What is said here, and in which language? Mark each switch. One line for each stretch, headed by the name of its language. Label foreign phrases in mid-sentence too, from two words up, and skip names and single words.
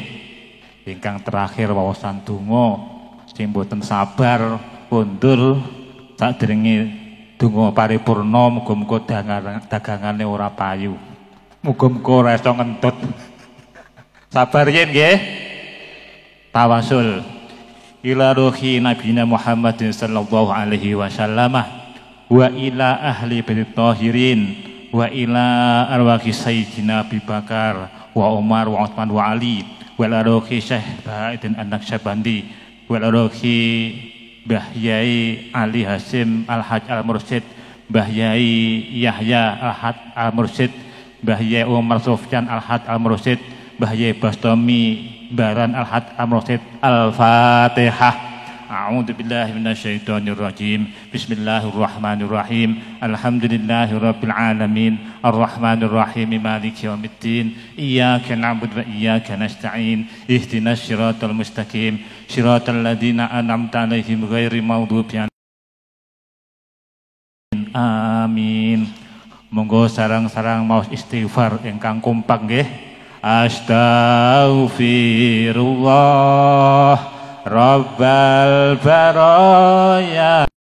Javanese: Ingkang terakhir wawasan donga sing boten sabar pundhul sadèrènge donga paripurna, muga-muga dagangane ora payu. Muga-muga ora iso ngentut. Sabar yen nggih.
Arabic: توسل إلى روح نبينا Muhammadin صلى الله عليه وسلم وإلى أهل البيت الطاهرين وإلى أرواح سيدنا Abi Bakar و Umar و Utsman و Ali وإلى روح Syekh Baidin An-Naqsyabandi وإلى روح Mbah Yai Ali Hasim الحاج المرشد، Mbah Yai Yahya Al-Haj Al-Mursyid, Mbah Yai Umar Sufyan Al-Haj Al-Mursyid, Mbah Yai Bastomi Baran Al-Had Amrosid Al-Fatihah. أعوذ بالله من الشيطان الرجيم. بسم الله الرحمن الرحيم. الحمد لله رب العالمين. الرحمن الرحيم. مالك يوم الدين. إياك نعبد وإياك نستعين. اهدنا الصراط المستقيم. صراط الذين أنعمت عليهم غير المغضوب عليهم. Amin.
Javanese: Monggo sarang-sarang maos istighfar ingkang kompak nggih.
Arabic: أستغفر الله رب البرايا.